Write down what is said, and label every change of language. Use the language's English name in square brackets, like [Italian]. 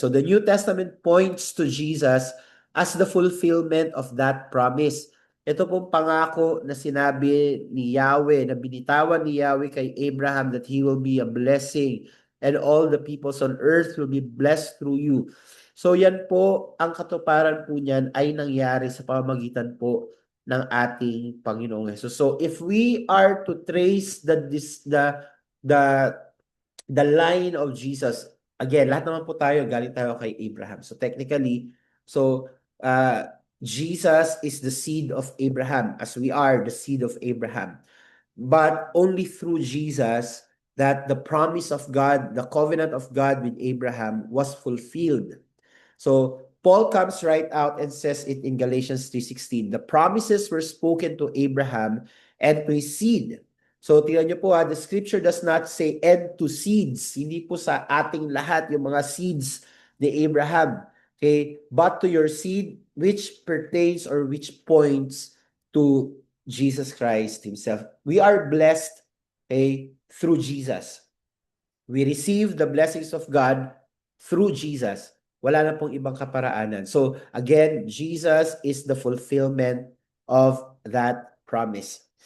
[English] So the New Testament points to Jesus as the fulfillment of that promise. [Filipino] Ito pong pangako na sinabi ni Yahweh, na binitawan ni Yahweh kay Abraham [English] that he will be a blessing and all the peoples on earth will be blessed through you. [Filipino] So yan po, ang katuparan po niyan ay nangyari sa pamamagitan po ng ating Panginoong Hesus. [English] So if we are to trace the line of Jesus, again, [Filipino] lahat naman po tayo, galing tayo kay Abraham. [English] So technically, Jesus is the seed of Abraham, as we are the seed of Abraham. But only through Jesus that the promise of God, the covenant of God with Abraham was fulfilled. So Paul comes right out and says it in Galatians 3:16. The promises were spoken to Abraham and to his seed. So [Filipino] tingnan niyo po [English] the scripture does not say and to seeds. [Filipino] Hindi po sa ating lahat yung mga seeds ni Abraham. [English] Okay? But to your seed which pertains or which points to Jesus Christ himself. We are blessed, okay, through Jesus. We receive the blessings of God through Jesus. [Filipino] Wala na pong ibang kaparaanan. [English] So again, Jesus is the fulfillment of that promise.